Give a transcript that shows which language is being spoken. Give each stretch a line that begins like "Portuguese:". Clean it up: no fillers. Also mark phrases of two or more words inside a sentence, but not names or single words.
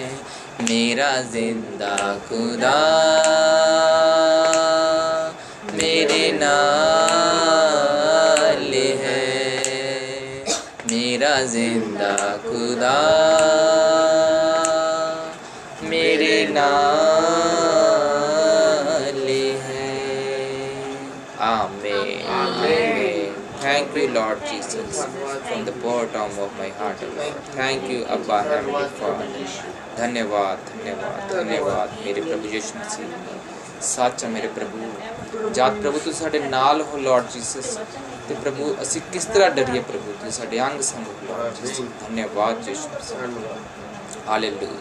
Punjabi: ਮੇਰਾ ਜ਼ਿੰਦਾ ਖ਼ੁਦਾ ਮੇਰੇ ਨਾਲ ਹੈ। ਮੇਰਾ ਜ਼ਿੰਦਾ ਖ਼ੁਦਾ ਮੇਰੇ ਨਾਲ ਹੈ। आमीन आमीन।
English: Thank you Lord Jesus from the bottom of my heart, O Lord. Thank you Abba Heavenly Father.
Hindi: धन्यवाद धन्यवाद धन्यवाद मेरे प्रभु यीशु मसीह।
Punjabi: ਸੱਚ ਹੈ ਮੇਰੇ ਪ੍ਰਭੂ, ਜਦ ਪ੍ਰਭੂ ਤੁਸੀਂ ਸਾਡੇ ਨਾਲ ਹੋ
English: Lord Jesus,
Punjabi: ਤੇ ਪ੍ਰਭੂ ਅਸੀਂ ਕਿਸ ਤਰ੍ਹਾਂ ਡਰੀਏ ਪ੍ਰਭੂ, ਤੁਸੀਂ ਸਾਡੇ ਅੰਗ ਸੰਗ ਹੋ
English: Lord Jesus.
Hindi: धन्यवाद यीशु मसीह। हालेलुया।